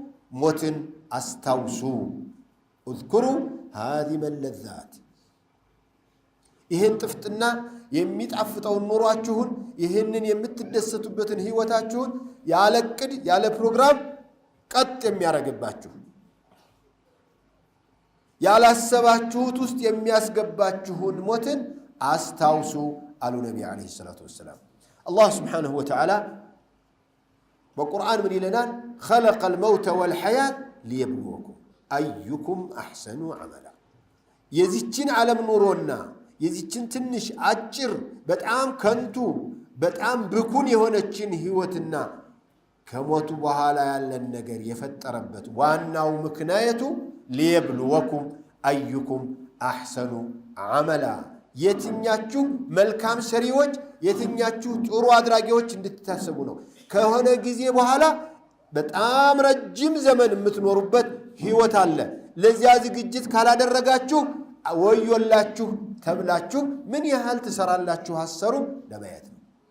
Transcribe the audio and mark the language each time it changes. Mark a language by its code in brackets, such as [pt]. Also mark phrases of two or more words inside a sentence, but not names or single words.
[am] ሞትን አስታውሱ [ar] اذكروا هذه اللذات [am] ይሄን ጥፍጥና የሚጣፍጠው ኑሯችሁን ይሄንን የምትደሰቱበትን ህይወታችሁን ያለ ቅድ ያለ ፕሮግራም ቀጥ የሚያረጋግባችሁ ያላሰባችሁት ውስጥ የሚያስገባችሁን ሞትን አስታውሱ አሉ ነብዩ [ar] عليه الصلاة والسلام [am] አላህ [ar] سبحانه وتعالى [am] በቁርአን ምን ይለናል [ar] خلق الموت والحياة ليبلوكم أيكم أحسن عملا [am] የዚችን ዓለም ኑሮና የዚችን ትንሽ አጭር በጣም ከንቱ በጣም ብኩን የሆነችን ህይወትና ከሞቱ በኋላ ያለን ነገር የፈጠረበት ዋናው ምክንያቱ [ar] ليبلوكم أيكم أحسن عملا [am] የትኛችሁ መልካም ሰሪዎች የትኛችሁ ጥሩ አድራጊዎች እንድትታሰቡ ነው ከሆነ ጊዜ በኋላ በጣም ረጅም ዘመን የምትኖሩበት ህይወት አለ ለዚያ ዝግጅት ካላደረጋችሁ ወዮላችሁ ተብላችሁ ምን ያህል ተሰራላችሁ አሰሩ ለማየት ነው